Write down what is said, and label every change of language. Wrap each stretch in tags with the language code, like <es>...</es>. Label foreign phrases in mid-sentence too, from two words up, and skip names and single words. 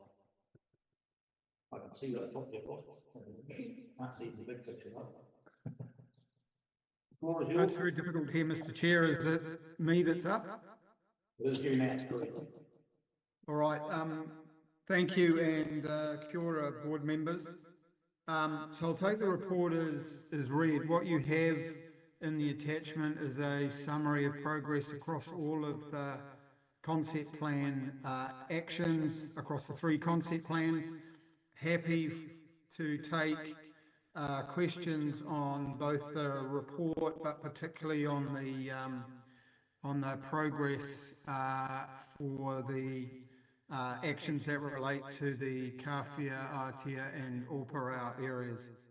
<en>I can see that top there, can't see the big picture, right? Floor is yours. It's very difficult to hear, Mr. Chair. Is it me that's up? It is you now, correct. All right. Thank you and</en> <mi>kia ora,</mi> <en>board members. So I'll take the report as read. What you have in the attachment is a summary of progress across all of the concept plan actions across the 3 concept plans. Happy to take questions on both the report, but particularly on the progress for the actions that relate to the Kāwhia, Aotea and Ōpārau areas.</en>